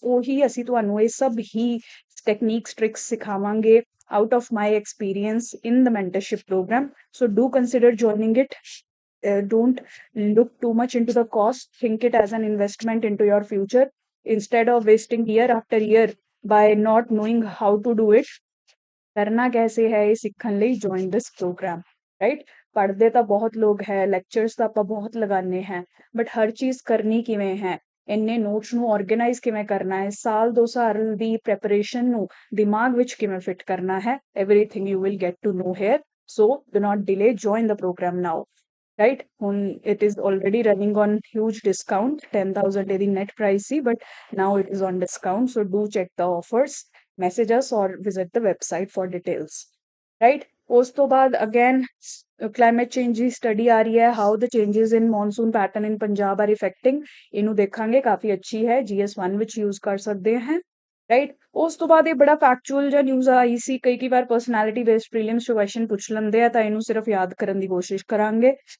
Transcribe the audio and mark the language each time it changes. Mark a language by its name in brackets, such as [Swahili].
[Punjabi] ਉਹੀ ਅਸੀਂ ਤੁਹਾਨੂੰ ਇਹ ਸਭ ਹੀ ਟੈਕਨੀਕਸ ਟ੍ਰਿਕਸ ਸਿਖਾਵਾਂਗੇ [English] out of my experience in the mentorship program, so do consider joining it। Don't look too much into the cost, think it as an investment into your future instead of wasting year after year by not knowing how to do it। [Punjabi] ਕਰਨਾ ਕੈਸੇ ਹੈ ਇਹ ਸਿੱਖਣ ਲਈ [English] join this program, right? [Punjabi] ਪੜ੍ਹਦੇ ਤਾਂ ਬਹੁਤ ਲੋਕ ਹੈ, ਲੈਕਚਰਸ ਤਾਂ ਆਪਾਂ ਬਹੁਤ ਲਗਾਉਂਦੇ ਹੈ, ਬਟ ਹਰ ਚੀਜ਼ ਕਰਨੀ ਕਿਵੇਂ ਹੈ, ਇੰਨੇ ਨੋਟਸ ਨੂੰ ਆਰਗੇਨਾਈਜ਼ ਕਿਵੇਂ ਕਰਨਾ ਹੈ, ਸਾਲ 2 ਸਾਲ ਦੀ ਪ੍ਰੈਪਰੇਸ਼ਨ ਨੂੰ ਦਿਮਾਗ ਵਿੱਚ ਕਿਵੇਂ ਫਿਟ ਕਰਨਾ ਹੈ, [English] everything you will get to know here। So do not delay, join the program now, right? ਹੁਣ it is already running on huge discount, 10,000 ਇਹਦੀ net price ਸੀ, but now it is on discount, so do check the offers, message us or visit the website for details, right? [Punjabi] ਉਸ ਤੋਂ ਬਾਅਦ again climate change ਦੀ study ਆ ਰਹੀ ਹੈ, [English] how the changes in monsoon pattern in Punjab are affecting, [Punjabi] ਇਹਨੂੰ ਦੇਖਾਂਗੇ, ਕਾਫੀ ਅੱਛੀ ਹੈ, GS1 ਵਿੱਚ use ਕਰ ਸਕਦੇ ਹਾਂ, ਰਾਈਟ? ਉਸ ਤੋਂ ਬਾਅਦ ਇਹ ਬੜਾ ਫੈਕਚੁਅਲ ਜਿਹਾ ਨਿਊਜ਼ ਆਈ ਸੀ, ਕਈ ਵਾਰ ਪਰਸਨੈਲਿਟੀ ਬੇਸਡ ਪ੍ਰੀਲਿਮਸ 'ਚ ਕੁਐਸਚਨ ਪੁੱਛ ਲੈਂਦੇ ਆ, ਤਾਂ ਇਹਨੂੰ ਸਿਰਫ ਯਾਦ ਕਰਨ ਦੀ ਕੋਸ਼ਿਸ਼ ਕਰਾਂਗੇ।